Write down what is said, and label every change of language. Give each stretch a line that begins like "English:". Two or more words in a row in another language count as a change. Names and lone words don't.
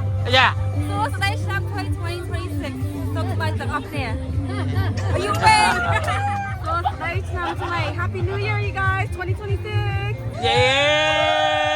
Khmer: យ៉ា សួស្តីឆ្នាំ2026សូមថ្លែងទាំងអស់គ្នា
English: Are you ready
Khmer: សួស្តីឆ្នាំថ្មី
English: Happy New Year you guys
Khmer: 2026 យេ